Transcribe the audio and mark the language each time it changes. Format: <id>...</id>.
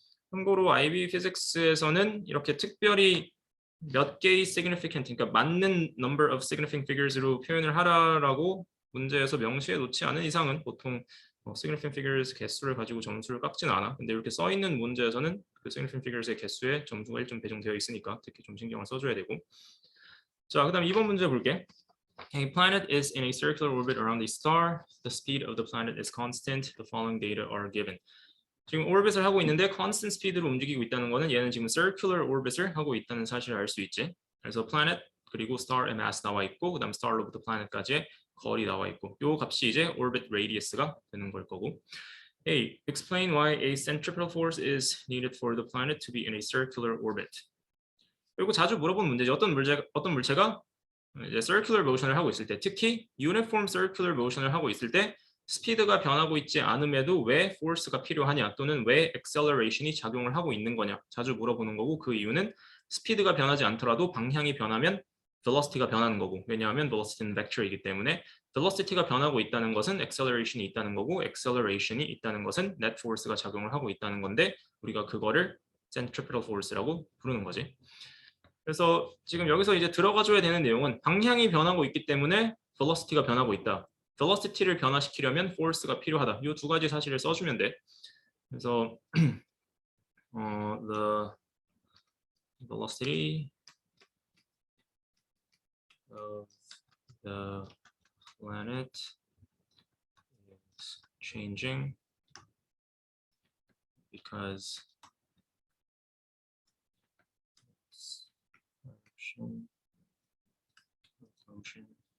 <ko>참고로 IB 피직스에서는 이렇게 특별히 몇 개의 significant, 그러니까 맞는 number of significant figures로 표현을 하라라고 문제에서 명시해 놓지 않은 이상은 보통 significant figures 개수를 가지고 점수를 깎지는 않아. 근데 이렇게 써 있는 문제에서는 그 significant figures의 개수에 점수가 1점 배정되어 있으니까 특히 좀 신경을 써줘야 되고. 자, 그다음 2번 문제 볼게.</ko> <en>A planet is in a circular orbit around a star. The speed of the planet is constant. The following data are given.</en> <ko>지금 오rbit을 하고 있는데 constant speed로 움직이고 있다는 거는 얘는 지금 circular orbit을 하고 있다는 사실을 알 수 있지. 그래서 planet 그리고 star의 mass 나와 있고 그다음 star로부터 planet까지의 거리 나와 있고 요 값이 이제 orbit radius가 되는 걸 거고.</ko> <en>A. Explain why a centripetal force is needed for the planet to be in a circular orbit.</en> <ko>그리고 자주 물어본 문제지. 어떤 물체가 이제 circular motion을 하고 있을 때, 특히 uniform circular motion을 하고 있을 때 스피드가 변하고 있지 않음에도 왜 force가 필요하냐 또는 왜 acceleration이 작용을 하고 있는 거냐 자주 물어보는 거고 그 이유는 스피드가 변하지 않더라도 방향이 변하면 velocity가 변하는 거고 왜냐하면 velocity는 vector이기 때문에 velocity가 변하고 있다는 것은 acceleration이 있다는 거고 acceleration이 있다는 것은 net force가 작용을 하고 있다는 건데 우리가 그거를 centripetal force라고 부르는 거지. 그래서 지금 여기서 이제 들어가줘야 되는 내용은 방향이 변하고 있기 때문에 velocity가 변하고 있다. velocity를 변화시키려면 force가 필요하다. 이 두 가지 사실을 써주면 돼. 그래서</ko> <en>the velocity of the planet is changing because assumption</en>